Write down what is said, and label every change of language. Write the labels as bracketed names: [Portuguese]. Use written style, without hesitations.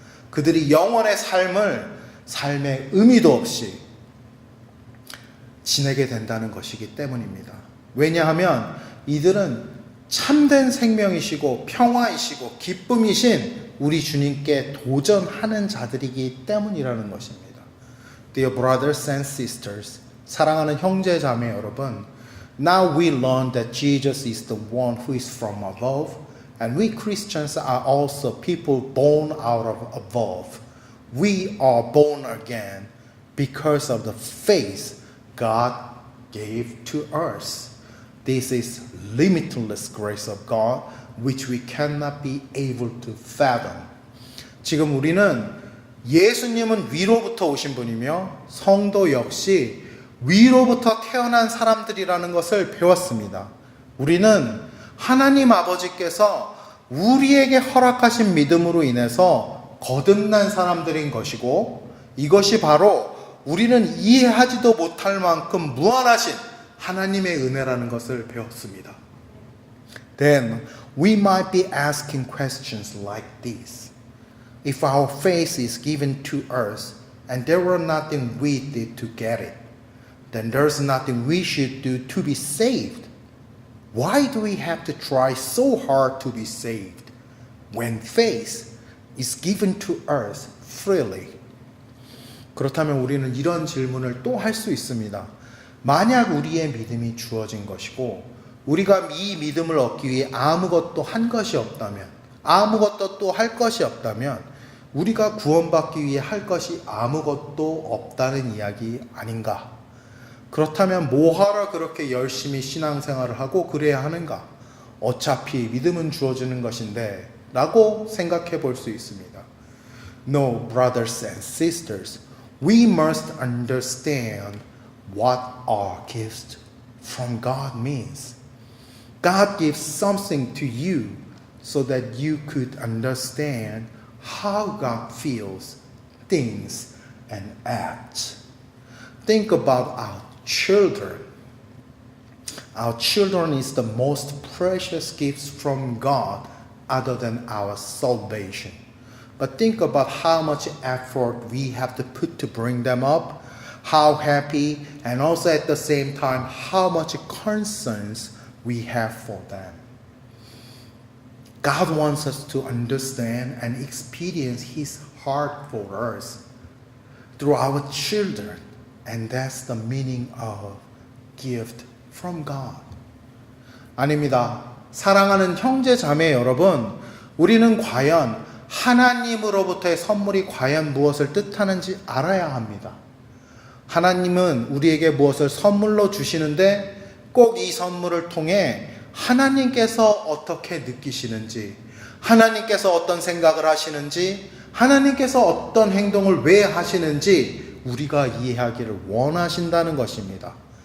[Korean] 그들이 영원의 삶을 삶의 의미도 없이 지내게 된다는 것이기 때문입니다. 왜냐하면 이들은 참된 생명이시고 평화이시고 기쁨이신 우리 주님께 도전하는 자들이기 때문이라는 것입니다. [English] Dear brothers and sisters, [Korean] 사랑하는 형제 자매 여러분, [English] now we learn that Jesus is the one who is from above, and we Christians are also people born out of above. We are born again because of the faith God gave to us. This is limitless grace of God, which we cannot be able to fathom. [Korean] 지금 우리는 예수님은 위로부터 오신 분이며 성도 역시 위로부터 태어난 사람들이라는 것을 배웠습니다. 우리는 하나님 아버지께서 우리에게 허락하신 믿음으로 인해서 거듭난 사람들인 것이고, 이것이 바로 우리는 이해하지도 못할 만큼 무한하신 하나님의 은혜라는 것을 배웠습니다. [English] Then we might be asking questions like this. If our faith is given to us and there were nothing we did to get it, then there's nothing we should do to be saved. Why do we have to try so hard to be saved when faith is given to us freely? [Korean] 그렇다면 우리는 이런 질문을 또 할 수 있습니다. 만약 우리의 믿음이 주어진 것이고 우리가 이 믿음을 얻기 위해 아무것도 한 것이 없다면, 아무것도 또 할 것이 없다면 우리가 구원받기 위해 할 것이 아무것도 없다는 이야기 아닌가? 그렇다면 뭐하러 그렇게 열심히 신앙생활을 하고 그래야 하는가? 어차피 믿음은 주어지는 것인데 라고 생각해 볼 수 있습니다. [English] No, brothers and sisters, we must understand what our gift from God means. God gives something to you so that you could understand how God feels, thinks, and acts. Think about our children. Our children is the most precious gifts from God other than our salvation. But think about how much effort we have to put to bring them up, how happy, and also at the same time, how much concerns we have for them. God wants us to understand and experience His heart for us through our children, and that's the meaning of gift from God. [Korean] 아닙니다. 사랑하는 형제 자매 여러분, 우리는 과연 하나님으로부터의 선물이 과연 무엇을 뜻하는지 알아야 합니다. 하나님은 우리에게 무엇을 선물로 주시는데 꼭 이 선물을 통해 하나님께서 어떻게 느끼시는지, 하나님께서 어떤 생각을 하시는지, 하나님께서 어떤 행동을 왜 하시는지 우리가 이해하기를 원하신다는 것입니다.